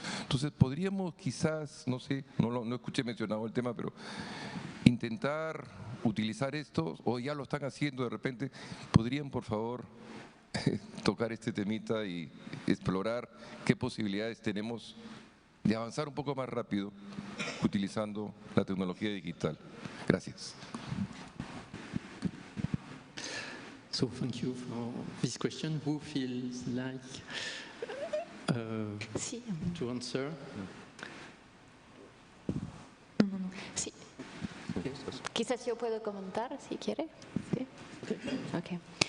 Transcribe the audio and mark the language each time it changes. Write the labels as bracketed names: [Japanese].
[Spanish] Entonces, podríamos quizás, no sé, no escuché mencionado el tema, pero intentar utilizar esto, o ya lo están haciendo de repente, ¿podrían, por favor, tocar este temita y explorar qué posibilidades tenemos de avanzar un poco más rápido utilizando la tecnología digital? Gracias. [English] So thank you for this question. Who feels like to answer? [Spanish] Sí. Quizás yo puedo comentar, si quiere. ¿Sí? Okay.